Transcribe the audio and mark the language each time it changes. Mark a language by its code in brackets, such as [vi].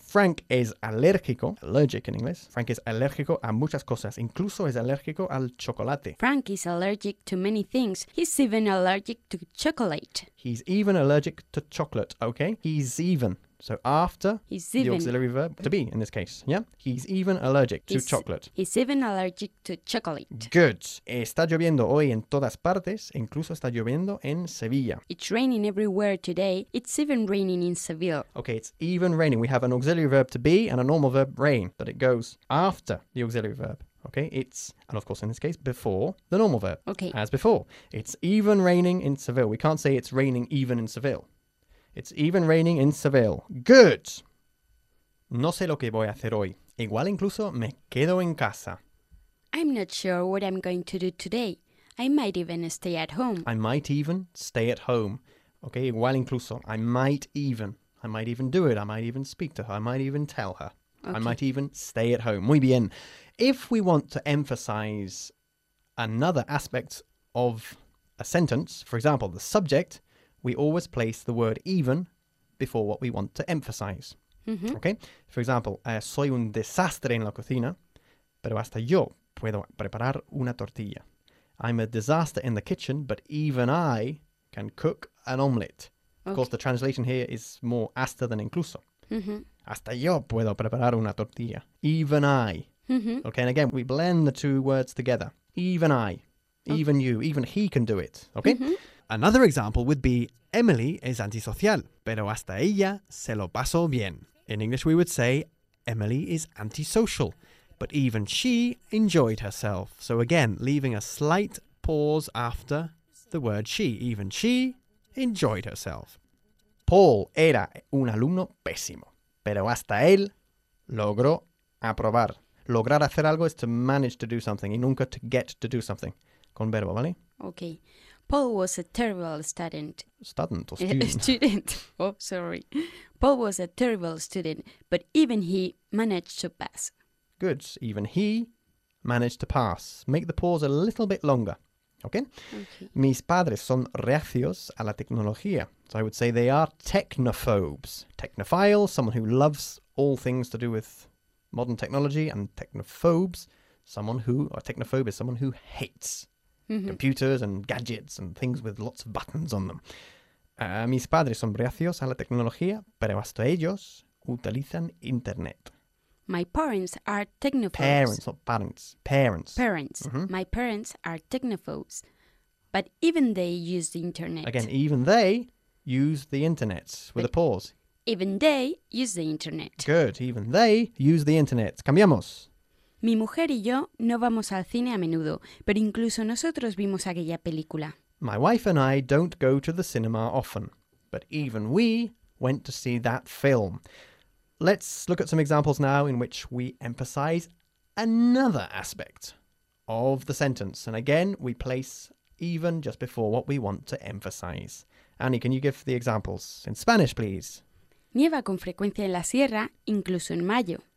[en] Frank is alérgico. Allergic in English. Frank is [es] alérgico a muchas cosas. Incluso es alérgico al chocolate. [en] Frank is allergic to many things. He's even allergic to chocolate. He's even allergic to chocolate, okay? He's even. So after he's the auxiliary verb to be in this case, yeah? He's even allergic to chocolate. He's even allergic to chocolate. Good. [es] Está lloviendo hoy en todas partes, incluso está lloviendo en Sevilla. [en] It's raining everywhere today. It's even raining in Seville. Okay, it's even raining. We have an auxiliary verb to be and a normal verb rain, but it goes after the auxiliary verb. Okay, it's, and of course in this case, before the normal verb. Okay. As before, it's even raining in Seville. We can't say it's raining even in Seville. It's even raining in Seville. Good. [es] No sé lo que voy a hacer hoy. Igual incluso me quedo en casa. [en] I'm not sure what I'm going to do today. I might even stay at home. I might even stay at home. Okay, [es] igual incluso. [en] I might even do it. I might even speak to her. I might even tell her. Okay. I might even stay at home. [es] Muy bien. [en] If we want to emphasize another aspect of a sentence, for example, the subject, we always place the word even before what we want to emphasize. Mm-hmm. Okay? For example, [es] soy un desastre en la cocina, pero hasta yo puedo preparar una tortilla. [en] I'm a disaster in the kitchen, but even I can cook an omelette. Okay. Of course, the translation here is more hasta than incluso. Mm-hmm. [es] Hasta yo puedo preparar una tortilla. [en] Even I. [es] Mm-hmm. [en] Okay, and again, we blend the two words together. Even I. Even okay. You. Even he can do it. Okay? Mm-hmm. Another example would be, Emily is antisocial, [es] pero hasta ella se lo pasó bien. [en] In English, we would say, Emily is antisocial, but even she enjoyed herself. So again, leaving a slight pause after the word she. Even she enjoyed herself. [es] Paul era un alumno pésimo, pero hasta él logró aprobar. Lograr hacer algo [en] is to manage to do something [es] y nunca [en] to get to do something. [es] Con verbo, ¿vale? [en] Okay. Paul was a terrible student. Student or student? Student. Oh, sorry. Paul was a terrible student, but even he managed to pass. Good. Even he managed to pass. Make the pause a little bit longer. Okay? Okay. [es] Mis padres son reacios a la tecnología. [en] So I would say they are technophobes. Technophiles, someone who loves all things to do with modern technology, and technophobes, technophobe is someone who hates mm-hmm. computers and gadgets and things with lots of buttons on them. [es] Mis padres son reacios a la tecnología, pero hasta ellos utilizan internet. [en] My parents are technophobes. Parents, not parents. Parents. Parents. Mm-hmm. My parents are technophobes, but even they use the internet. Again, even they use the internet, with a pause. Even they use the internet. Good, even they use the internet. [es] Cambiamos. Mi mujer y yo no vamos al cine a menudo, pero incluso nosotros vimos aquella película. [en] My wife and I don't go to the cinema often, but even we went to see that film. Let's look at some examples now in which we emphasize another aspect of the sentence. And again, we place even just before what we want to emphasize. Annie, can you give the examples in Spanish, please? [es] Nieva con frecuencia en la sierra, incluso en mayo.